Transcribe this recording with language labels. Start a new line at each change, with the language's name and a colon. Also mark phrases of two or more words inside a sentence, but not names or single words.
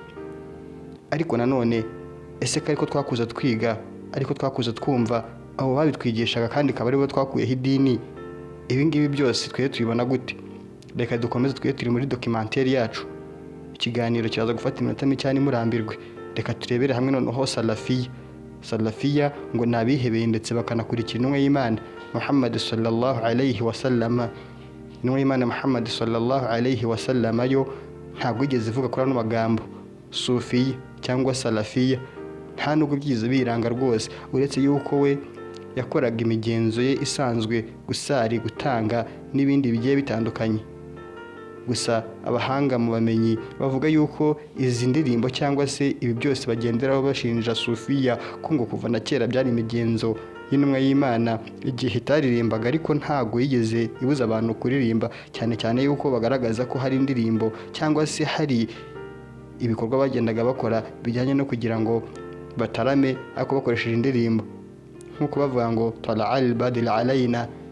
Kinyarwanda: Ariko nanone ese ko twakuza twiga, ariko twakuza twumva abo babitwigishaga kandi kaba aribo twakuyeho idini, ibi ngibi byose twe tubibona gute? Reka dukomeze twe turi muri documentaire yacu. Ikiganiro kiraza gufata iminota mike cyane murambirwe. Reka turebere hamwe noneho salafiya ngo nabihebeye ndetse bakanakurikira intumwa y'Imana Muhammad
Arabic: صلى الله عليه وسلم.
Kinyarwanda: Intumwa y'Imana Muhammad
Arabic: صلى الله عليه وسلم
Kinyarwanda: yo ntabwo igeze ivuga kuri ano magambo sufiya cyangwa salafiya, nta nubwo byize biranga rwose, uretse yuko we yakoraga imigenzo ye isanzwe, gusari, gutanga n'ibindi bigiye bitandukanye. Gusa abahanga mu bamenyi bavuga yuko izi ndirimbo cyangwa se ibi byose bagenderaho bashinja sufiya ko ngo kuva na kera byari imigenzo y'intumwa y'Imana igihe itaririmbaga, ariko ntago yigeze ibuza abantu kuririmba, cyane cyane yuko bagaragaza ko hari indirimbo cyangwa se hari ibikorwa bagendaga bakora bijyanye no kugira ngo batarame ariko bakoresheje indirimbo, nk'uko bavuga ngo
Arabic: طلع البدر علينا.